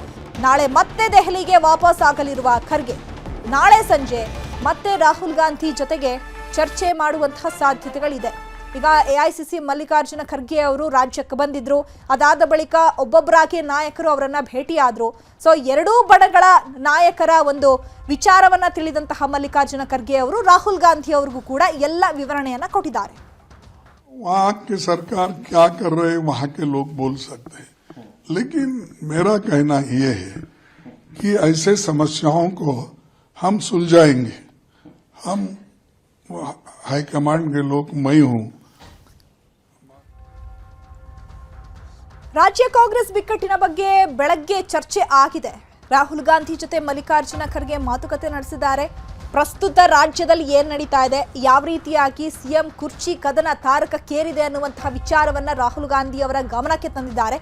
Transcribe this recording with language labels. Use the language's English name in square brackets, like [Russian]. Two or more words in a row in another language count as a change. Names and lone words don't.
[Kannada] ನಾಳೆ ಮತ್ತೆ ದೆಹಲಿಗೆ ವಾಪಸ್ ಆಗಲಿರುವ ಖರ್ಗೆ ನಾಳೆ ಸಂಜೆ ಮತ್ತೆ ರಾಹುಲ್ ಗಾಂಧಿ ಜೊತೆಗೆ ಚರ್ಚೆ ಮಾಡುವಂತಹ ಸಾಧ್ಯತೆಗಳಿದೆ. ಈಗ ಎಐಸಿಸಿ ಮಲ್ಲಿಕಾರ್ಜುನ ಖರ್ಗೆ ಅವರು ರಾಜ್ಯಕ್ಕೆ ಬಂದಿದ್ರು. ಅದಾದ ಬಳಿಕ ಒಬ್ಬೊಬ್ಬರಾಗಿ ನಾಯಕರು ಅವರನ್ನ ಭೇಟಿಯಾದ್ರು. ಸೊ ಎರಡೂ ಬಣಗಳ ನಾಯಕರ ಒಂದು ವಿಚಾರವನ್ನ ತಿಳಿದಂತಹ ಮಲ್ಲಿಕಾರ್ಜುನ ಖರ್ಗೆ ಅವರು ರಾಹುಲ್ ಗಾಂಧಿ ಅವರಿಗೂ ಕೂಡ ಎಲ್ಲ ವಿವರಣೆಯನ್ನ ಕೊಟ್ಟಿದ್ದಾರೆ. [Hindi] वहाँ की सरकार क्या कर रहे हैं वहाँ के लोग बोल सकते हैं, लेकिन मेरा कहना ये है कि ऐसे समस्याओं को हम सुलझाएंगे. हम हाईकमांड के लोग, मैं हूँ. [Kannada] ರಾಜ್ಯ ಕಾಂಗ್ರೆಸ್ ಬಿಕ್ಕಟ್ಟಿನ ಬಗ್ಗೆ ಬೆಳಗ್ಗೆ ಚರ್ಚೆ ಆಗಿದೆ. ರಾಹುಲ್ ಗಾಂಧಿ ಜೊತೆ ಮಲ್ಲಿಕಾರ್ಜುನ ಖರ್ಗೆ ಮಾತುಕತೆ ನಡೆಸಿದ್ದಾರೆ. ಪ್ರಸ್ತುತ ರಾಜ್ಯದಲ್ಲಿ ಏನ್ ನಡೀತಾ ಇದೆ, ಯಾವ ರೀತಿಯಾಗಿ ಸಿಎಂ ಕುರ್ಚಿ ಕದನ ತಾರಕಕ್ಕೇರಿದೆ ಅನ್ನುವಂತಹ ವಿಚಾರವನ್ನ ರಾಹುಲ್ ಗಾಂಧಿ ಅವರ ಗಮನಕ್ಕೆ ತಂದಿದ್ದಾರೆ.